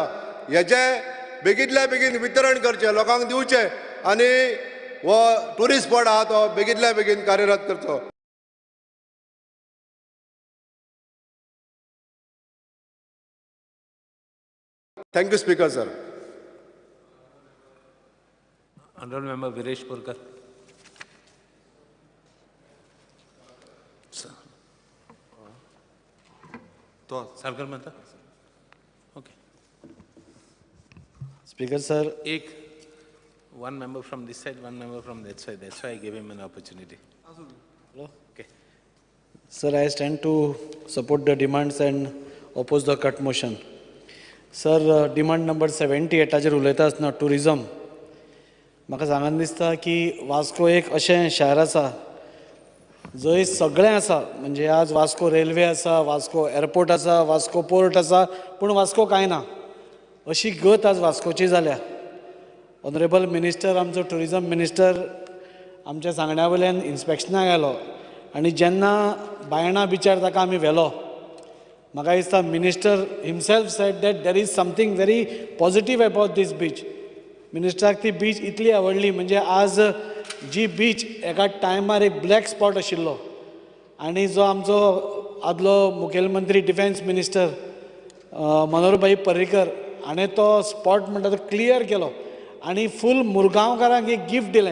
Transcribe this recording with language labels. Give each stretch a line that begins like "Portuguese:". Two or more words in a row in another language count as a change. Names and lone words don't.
Konkani: हेचें बेगीतल्या बेगीन वितरण करचें, लोकांक दिवचें आनी हो
English: tourist spot
Konkani: आहा तो बेगीतल्या बेगीन कार्यरत करचो.
English: Thank you Speaker sir. Honorable Member Viresh Purkar.
Konkani: तो सरकार म्हणता ओके.
English: Speaker sir, one member from this side, one member from that side. That's why I gave him an opportunity. Okay. sir, I stand to support the demands and oppose the cut motion. Sir, demand number 78
Konkani: हाजेर उलयता आसतना tourism. म्हाका सांगन दिसता की वास्को एक अशें शार आसा जंय सगळें आसा. म्हणजे आज वास्को रेल्वे आसा, वास्को एअरपोर्ट आसा, वास्को पोर्ट आसा, पूण वास्को कांय ना अशी गत आज वास्कोची जाल्या.
English: Honourable Minister,
Konkani: आमचो ट्युरिजम मिनिस्टर आमच्या सांगण्या वयल्यान इन्स्पेक्शनाक गेलो आनी जेन्ना बायणा बिचार ताका आमी व्हेलो, म्हाका दिसता
English: Minister himself said that there is something very positive about this beach.
Konkani: मिनिस्टराक ती बीच इतली आवडली, म्हणजे आज जी बीच एका टायमार एक
English: black spot
Konkani: आशिल्लो आनी जो आमचो आदलो मुखेलमंत्री
English: defence minister
Konkani: मनोहरभाई पर्रीकर हाणें तो स्पॉट म्हणटा तो क्लियर केलो आनी फूल मुरगांवकारांक एक गिफ्ट दिलें.